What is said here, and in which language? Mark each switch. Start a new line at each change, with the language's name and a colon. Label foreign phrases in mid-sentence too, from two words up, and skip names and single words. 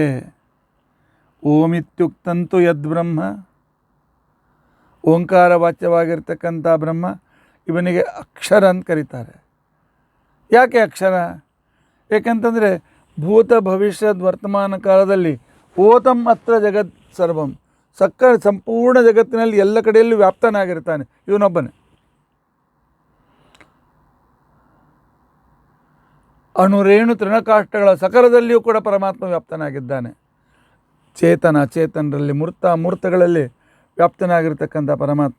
Sanskrit: ಓಮಿತ್ಯುಕ್ತಂತು ಯದ್ಬ್ರಹ್ಮ,
Kannada: ಓಂಕಾರ ವಾಚ್ಯವಾಗಿರ್ತಕ್ಕಂಥ ಬ್ರಹ್ಮ, ಇವನಿಗೆ ಅಕ್ಷರ ಅಂತ ಕರೀತಾರೆ. ಯಾಕೆ ಅಕ್ಷರ? ಏಕೆಂತಂದರೆ ಭೂತ ಭವಿಷ್ಯದ ವರ್ತಮಾನ ಕಾಲದಲ್ಲಿ
Sanskrit: ಓತಂ ಅತ್ರ ಜಗತ್ ಸರ್ವಂ,
Kannada: ಸಂಪೂರ್ಣ ಜಗತ್ತಿನಲ್ಲಿ ಎಲ್ಲ ಕಡೆಯಲ್ಲೂ ವ್ಯಾಪ್ತನಾಗಿರ್ತಾನೆ ಇವನೊಬ್ಬನೇ. ಅಣುರೇಣು ತೃಣಕಾಷ್ಟಗಳ ಸಕಲದಲ್ಲಿಯೂ ಕೂಡ ಪರಮಾತ್ಮ ವ್ಯಾಪ್ತನಾಗಿದ್ದಾನೆ. ಚೇತನ ಅಚೇತನರಲ್ಲಿ ಮೂರ್ತಗಳಲ್ಲಿ ವ್ಯಾಪ್ತನಾಗಿರ್ತಕ್ಕಂಥ ಪರಮಾತ್ಮ.